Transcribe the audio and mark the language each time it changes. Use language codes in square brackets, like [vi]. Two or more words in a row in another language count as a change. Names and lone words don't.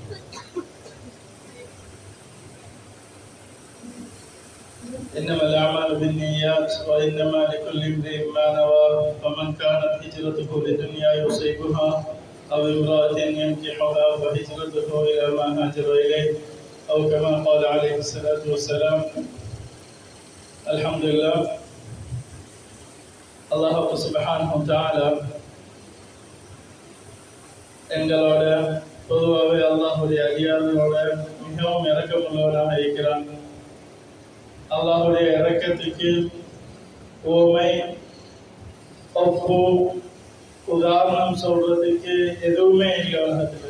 [ar] إنما الأعمال بالنيات وإنما لكل امرئ ما نوى فمن كانت هجرته لدنيا يصيبها أو امرأة ينكحها فهجرته إلى ما هاجر إليه أو كما قال عليه الصلاة والسلام. الحمد لله. الله سبحانه وتعالى [ta] எங்களோட பொதுவாகவே அல்லாஹுடைய அடியார்களோட மிகவும் இரக்கமுள்ளவராக இருக்கிறான். அல்லாஹுடைய இரக்கத்துக்கு ஓமை ஒப்பு உதாரணம் சொல்றதுக்கு எதுவுமே இல்லை உலகத்தில்.